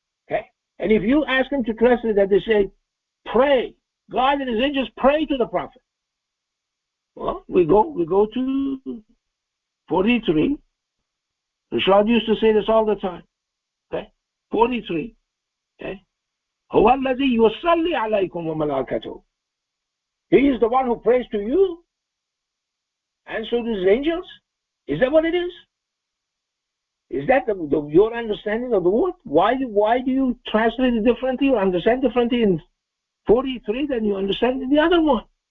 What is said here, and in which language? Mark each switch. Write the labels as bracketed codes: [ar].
[en] Okay. And if you ask them to translate that, they say, pray. God and his angels pray to the prophet. Well, we go to 43. Rashad used to say this all the time. Okay? 43. Okay? [ar] هو الذي يصلي عليكم وملائكته. [en] He is the one who prays to you, and so do his angels. Is that what it is? Is that your understanding of the word? Why do you translate it differently or understand differently in 43 than you understand in the other one?